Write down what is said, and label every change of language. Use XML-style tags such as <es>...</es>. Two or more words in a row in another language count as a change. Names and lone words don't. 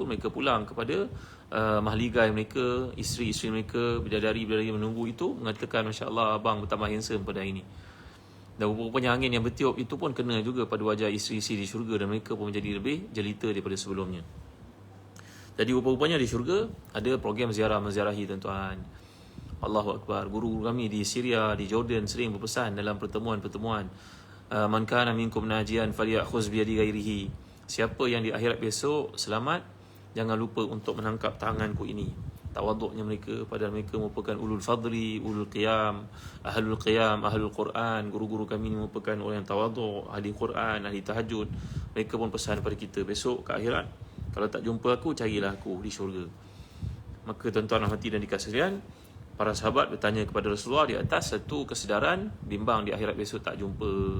<ms>Mereka pulang kepada mahligai mereka, isteri-isteri mereka, bidadari-bidadari menunggu itu, mengatakan,</ms> <ar>Masya Allah,</ar> <ms>abang bertambah handsome pada hari ini. Dan rupanya angin yang bertiup itu pun kena juga pada wajah isteri-isteri di syurga, dan mereka pun menjadi lebih jelita daripada sebelumnya. Jadi rupanya di syurga ada program ziarah menziarahi, tuan-tuan.</ms> <ar>Allahu Akbar.</ar> <ms>Guru kami di Syria, di Jordan sering berpesan dalam pertemuan-pertemuan,</ms> <ar>man kana minkum najian falyakhuz bi yadi ghairihi.</ar> <ms>Siapa yang di akhirat besok selamat, jangan lupa untuk menangkap tanganku ini. Tawaduknya mereka, padahal mereka merupakan</ms> <ar>ulul fadli, ulul qiyam, ahlul Quran.</ar> <ms>Guru-guru kami ini merupakan orang yang tawaduk, ahli Quran, ahli tahajud. Mereka pun pesan pada kita, besok ke akhirat, kalau tak jumpa aku, carilah aku di syurga. Maka tuan-tuan rahmati dan dikasihi, para sahabat bertanya kepada Rasulullah di atas satu kesedaran, bimbang di akhirat besok tak jumpa.</ms>